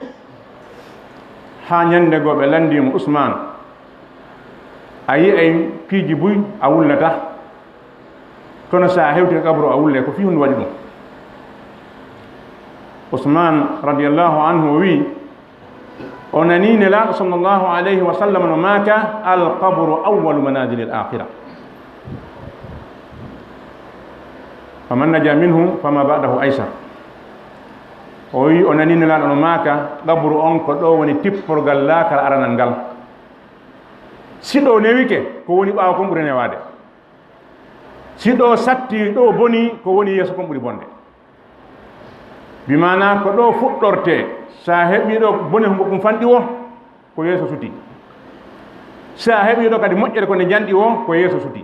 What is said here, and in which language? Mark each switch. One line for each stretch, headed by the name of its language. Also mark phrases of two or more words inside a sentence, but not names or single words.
Fula: ha ñande goo ɓe landimo Ousmane a yi ay piiji buy a wullata kono sa hewti kabru a wulle ko fi hunde waɗi ɗum Ousmane
Arabic: رضي الله عنه
Fula: o wi o nani nelaaɗo
Arabic: صلى الله عليه وسلم
Fula: no maaka
Arabic: القبر أول منازل الآخرة فمن نجا منه فما بعده أيسر.
Fula: O wi o nani nelaɗo no maaka ɗabru on ko ɗo woni tipporgal laakal aranal ngal. Siɗo newike ko woni ɓaawa kon ɓuri newade, siɗo satti ɗo boni ko woni yeeso kon ɓuri bonde. Bimana ko ɗo fuɗɗorte sa heɓi ɗo bone ɗum fanɗi o ko yeeso suti, sa heɓi ɗo kadi moƴƴere ko nde janɗi o ko yeeso suti.